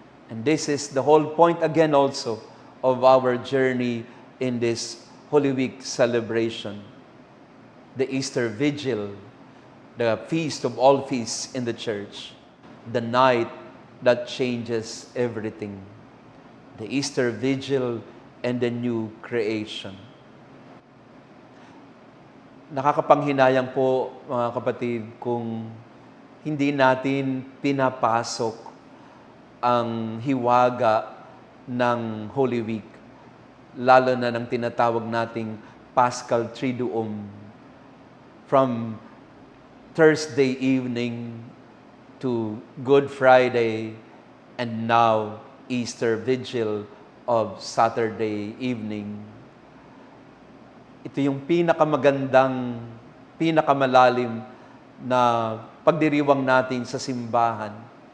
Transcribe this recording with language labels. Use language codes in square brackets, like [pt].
[en] And this is the whole point again also of our journey in this Holy Week celebration. The Easter Vigil, the feast of all feasts in the church, the night that changes everything. The Easter Vigil and the new creation. [tl] Nakakapanghinayang po, mga kapatid, kung hindi natin pinapasok ang hiwaga ng Holy Week, lalo na ng tinatawag nating Paschal Triduum. [en] From Thursday evening to Good Friday and now Easter Vigil of Saturday evening. [tl] Ito yung pinakamagandang, pinakamalalim na pagdiriwang natin sa simbahan.